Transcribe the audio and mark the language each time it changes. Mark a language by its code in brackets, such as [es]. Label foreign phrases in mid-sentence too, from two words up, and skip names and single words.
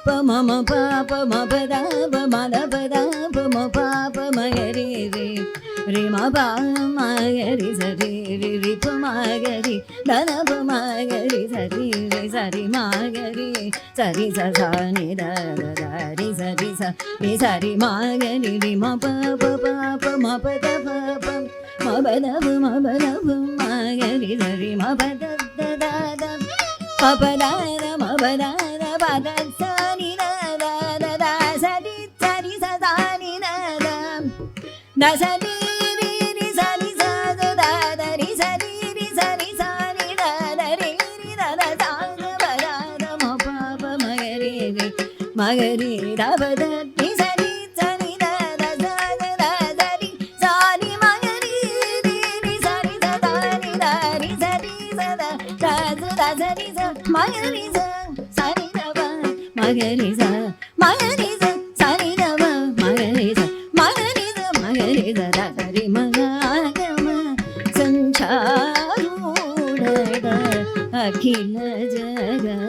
[sa] मम पाप म पदा प म द पदा प म पाप मगरि रे रे म पा मगरि सरि रे रे प मगरि द प मगरि सरि रे सरि मगरि सरि स सा नि द द रि सरि स रे सरि मगरि रे म प प प म प द प प म प द प मगरि सरि म प द द द द प प द द म प द द प द स नि द द द द सरि सरि स सा नि द द द सरि रि रि स नि स द द द रि सरि रि स नि स नि द द रि रि द द மகரி தபத ரி சரி சரி த த த த சரி சாரி மகரி ரி ரி சரி த த ரி த ரி சரி ச த த த சரி ச மகரி ச சரி தப மகரி ச மகரி ச சரி தப மகரி ச மகரி ச மகரி ச த சரி महागम सञ्चारूढ अखिल जग